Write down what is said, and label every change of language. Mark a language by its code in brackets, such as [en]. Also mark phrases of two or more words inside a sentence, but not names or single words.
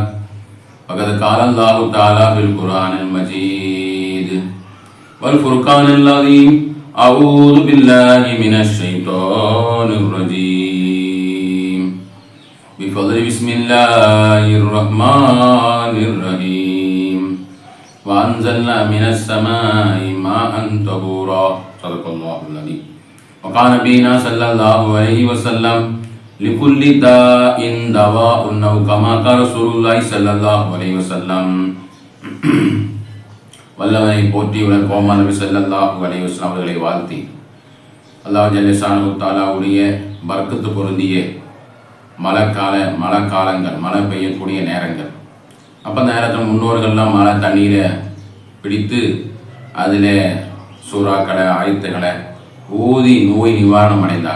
[ar] فقد قال الله تعالى في القرآن المجيد والفرقان العظيم. أعوذ بالله من الشيطان الرجيم. بفضل بسم الله الرحمن الرحيم. وأنزلنا من السماء ماء طهورا. صدق الله العظيم. وقال نبينا صلى الله عليه وسلم لكل داء دواء أو كما قال رسول الله صلى الله عليه وسلم. [ta] வல்லவனை போற்றி உலகோமா நபி [ar] صلى الله عليه وسلم [ta] அவர்களை வாழ்த்தி அல்லாஹ் [ar] جل شأنه تعالى [ta] பரக்கத்து பொருந்திய மழைக்காலங்கள், மழை பெய்யக்கூடிய நேரங்கள். அப்போ அந்த நேரத்தில் முன்னோர்கள்லாம் மழை தண்ணீரை பிடித்து அதில் சூறாக்களை, ஆயத்துக்களை ஓதி நோய் நிவாரணம் அடைந்தாங்க.